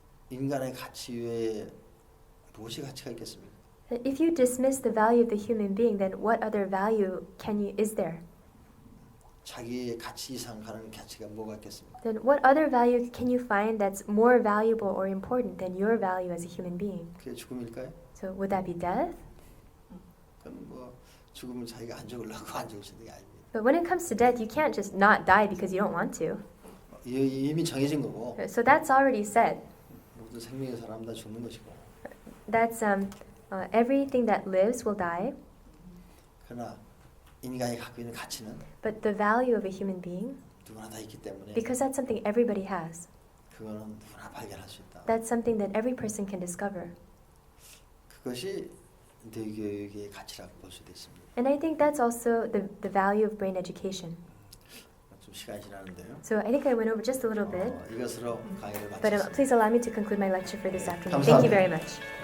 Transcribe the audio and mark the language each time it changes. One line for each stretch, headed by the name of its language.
Korean: 인간의 가치 외에 무엇이 가치가 있겠습니까?
English: if you dismiss the value of the human being, then what other value is there?
Korean: 자기의 가치 이상 가는 가치가 뭐가 있겠습니까?
English: Then what other value can you find that's more valuable or important than your value as a human being?
Korean: 그게 죽음일까요?
English: So would that be death?
Korean: 그럼 뭐 죽으면 자기가 안 죽으려고 안 죽을 수 있는 게 아닙니다.
English: But when it comes to death, you can't just not die because you don't want to.
Korean: 이미 정해진 거고
English: So that's already said.
Korean: 모든 생명의 사람 다 죽는 것이고
English: That's everything that lives will die,
Korean: 그러나 인간이 갖고 있는 가치는
English: but the value of a human being,
Korean: 누구나 다 있기 때문에
English: because that's something everybody has.
Korean: 그거는 누구나 발견할 수 있다.
English: That's something that every person can discover.
Korean: 그것이 뇌교육의 가치라고 볼 수도 있습니다.
English: And I think that's also the value of brain education.
Korean: 좀 시간이 지나는데요.
English: So I think I went over just a little bit,
Korean: 이것으로 강의를
English: but
Korean: 마치겠습니다.
English: please allow me to conclude my lecture for this afternoon. Thank you very much.